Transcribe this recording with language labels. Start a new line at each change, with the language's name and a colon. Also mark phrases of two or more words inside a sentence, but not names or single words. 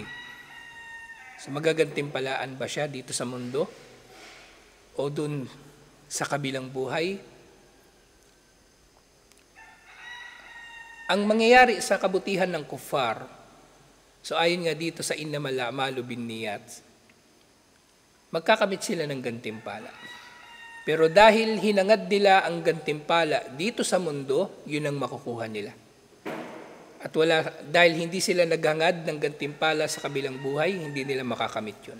Filipino: So magagantimpalaan ba siya dito sa mundo? O dun sa kabilang buhay? Ang mangyayari sa kabutihan ng kuffar, so ayon nga dito sa
Arabic: إنما الأعمال بالنيات,
Filipino: magkakamit sila ng gantimpala. Pero dahil hinangad nila ang gantimpala dito sa mundo, yun ang makukuha nila. At dahil hindi sila naghangad ng gantimpala sa kabilang buhay, hindi nila makakamit yun.